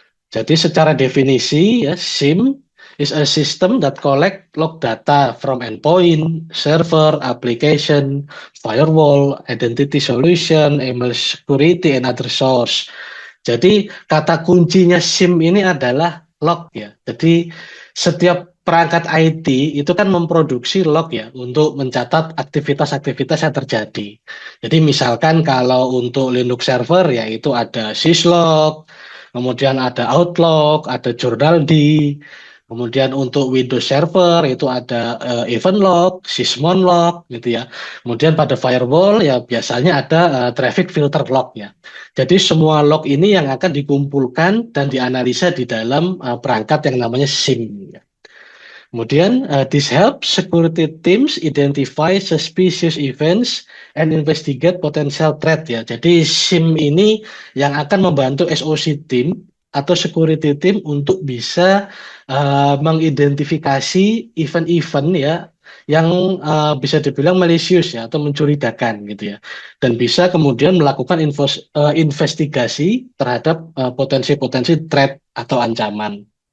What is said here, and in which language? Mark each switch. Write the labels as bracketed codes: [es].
[id] Jadi secara definisi ya, [en] SIM is a system that collect log data from endpoint, server, application, firewall, identity solution, email security, and other source. [id] Jadi kata kuncinya SIM ini adalah log ya. Jadi setiap perangkat IT itu kan memproduksi log ya, untuk mencatat aktivitas-aktivitas yang terjadi. Jadi misalkan kalau untuk Linux server ya itu ada syslog, kemudian ada Outlook, ada Journald, kemudian untuk Windows Server itu ada Event Log, Sysmon Log gitu ya. Kemudian pada firewall ya biasanya ada Traffic Filter Log ya. Jadi semua log ini yang akan dikumpulkan dan dianalisa di dalam perangkat yang namanya SIM ya. [en] Kemudian, this helps security teams identify suspicious events and investigate potential threat ya. [id] Jadi SIM ini yang akan membantu SOC team atau security team untuk bisa mengidentifikasi event-event ya yang bisa dibilang malicious ya, atau mencurigakan gitu ya, dan bisa kemudian melakukan investigasi terhadap potensi-potensi threat atau ancaman.